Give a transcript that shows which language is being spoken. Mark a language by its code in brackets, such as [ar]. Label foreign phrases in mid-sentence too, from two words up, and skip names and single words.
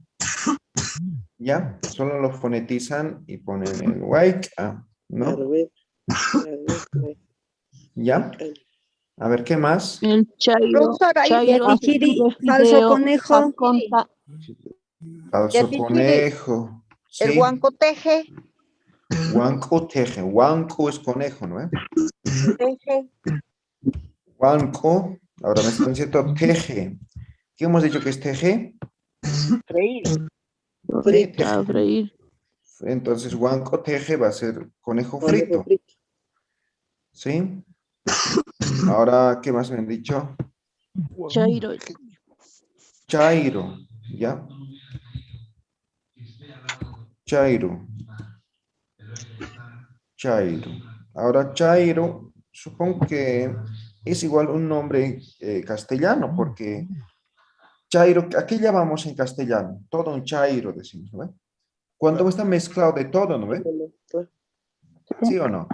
[es] Ya, solo lo fonetizan y ponen el huayca, ¿no? Ya. A ver, ¿qué más? El chairo. Profesora, Chairo hace Yatichiri, un falso fideo, conejo. jaconta. Falso Yatichiri, conejo. el Sí. [ay] huanco teje. Huanco teje. [es] Huanco es conejo, ¿no? Teje. Huanco. Ahora me están diciendo teje. ¿Qué hemos dicho que es teje? Freír. Frita, freír. Entonces, [ay] huanco teje [es] va a ser conejo frito. ¿Sí? Ahora, ¿qué más me han dicho? Chairo. Chairo. ¿Ya? Chairo. Chairo. Ahora, Chairo, supongo que es igual un nombre castellano, porque Chairo, ¿a qué llamamos en castellano? Todo un Chairo, decimos, ¿no? Cuando está mezclado de todo, ¿no ve? ¿Sí o no?